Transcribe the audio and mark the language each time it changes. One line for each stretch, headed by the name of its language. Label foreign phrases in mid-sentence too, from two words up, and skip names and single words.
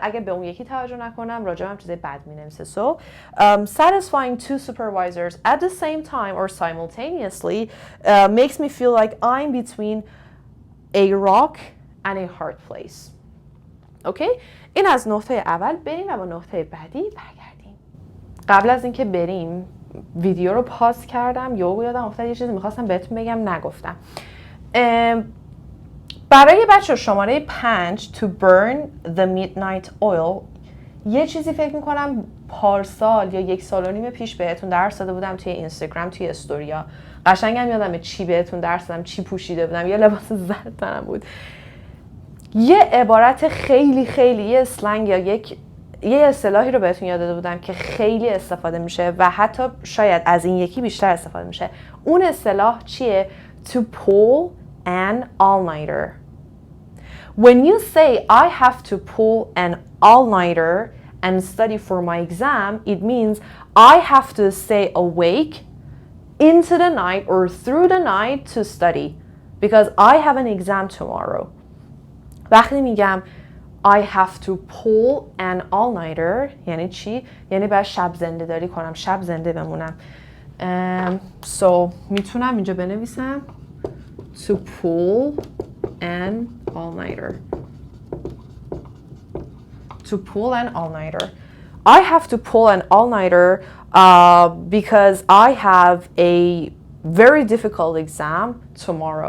Persian: اگه به اون یکی توجه نکنم راجبم چیز بد مینویسه.
English: So satisfying two supervisors at the same time or simultaneously makes me feel like I'm between a rock and a hard place.
Persian: اوکی؟ این از نقطه اول. بریم و با نقطه بعدی برگردیم. قبل از اینکه بریم ویدیو رو پاز کردم یادم افتاد یه چیزی میخواستم بهتون بگم نگفتم. برای بچه شماره 5
English: to burn the midnight oil
Persian: یه چیزی فکر میکنم پارسال یا 1.5 سال پیش بهتون درس داده بودم توی اینستاگرام توی استوریا. قشنگم یادمه چی بهتون درس دادم، چی پوشیده بودم، یه لباس زرد تنم بود. یه عبارت خیلی یه اسلنگ یا یه اصطلاحی رو بهتون یاد داده بودم که خیلی استفاده میشه و حتی شاید از این یکی بیشتر استفاده میشه. اون اصطلاح چیه؟
English: To pull an all-nighter. When you say I have to pull an all-nighter and study for my exam, it means I have to stay awake into the night or through the night to study because I have an exam tomorrow.
Persian: وقتی میگم
English: I have to pull an all-nighter
Persian: یعنی چی؟ یعنی باید شب زنده داری کنم، شب زنده بمونم.
English: So
Persian: میتونم اینجا بنویسم
English: to pull an all-nighter. To pull an all-nighter. I have to pull an all-nighter because I have a very difficult exam tomorrow.